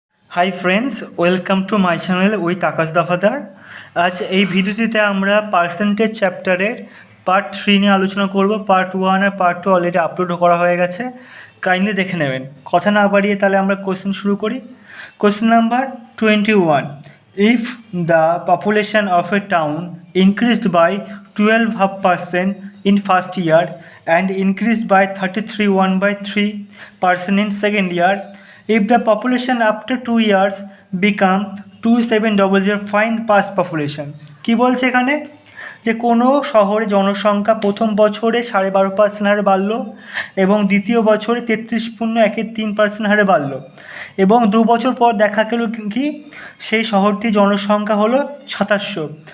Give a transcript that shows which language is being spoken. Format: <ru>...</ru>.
<en>Hi friends, welcome to my channel with Akash Dafadar.</en> <bn>আজ এই ভিডিওটিতে আমরা পার্সেন্টেজ চ্যাপ্টারের পার্ট 3 নিয়ে আলোচনা করব। পার্ট 1 আর পার্ট 2 অলরেডি আপলোড করা হয়ে গেছে, কাইন্ডলি দেখে নেবেন। কথা না বাড়িয়ে তাহলে আমরা কোশ্চেন শুরু করি।</bn> <en>Question number 21, if the population of a town increased by 12.5% in first year and increased by 33.1% in second year, if the population after 2 years become 2700, find past population।</en> <bn>কি বলছে এখানে যে কোনো শহরে জনসংখ্যা প্রথম বছরে 12.5% হারে বাড়লো এবং দ্বিতীয় বছরে 33.13% হারে বাড়লো এবং 2 বছর পর দেখা গেল কি সেই শহরটির জনসংখ্যা হলো 2700।</bn>